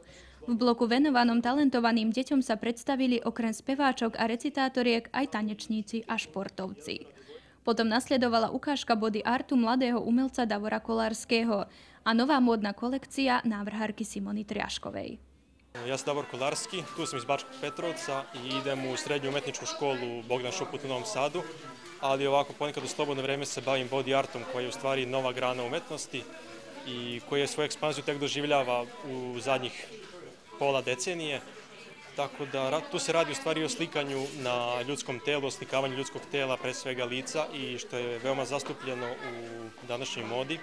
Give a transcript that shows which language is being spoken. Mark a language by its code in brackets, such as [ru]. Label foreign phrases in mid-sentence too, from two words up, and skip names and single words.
[sk] V bloku venovanom talentovaným deťom sa predstavili okrem speváčok a recitátoriek aj tanečníci a športovci. Potom nasledovala ukážka [en] body artu [sk] mladého umelca Davora Kolárskeho a nová módna kolekcia návrhárky Simony Triaškovej. [sr] Ja som Davor Kolársky, tu som iz Báčkog Petrovca i idem u srednju umetničku školu Bogdan Šuput u Novom Sadu, ali ovako ponekad u slobodno vreme se bavim [en] body artom, [sr] koji je u stvari nova grana umetnosti i koji je svoju ekspanziju tek doživljava u zadnjih pola decenije. Tako da tu se radi u stvari o slikanju na ljudskom telu, o slikavanju ljudskog tela, pre svega lica, i što je veoma zastupljeno u današnjoj modi.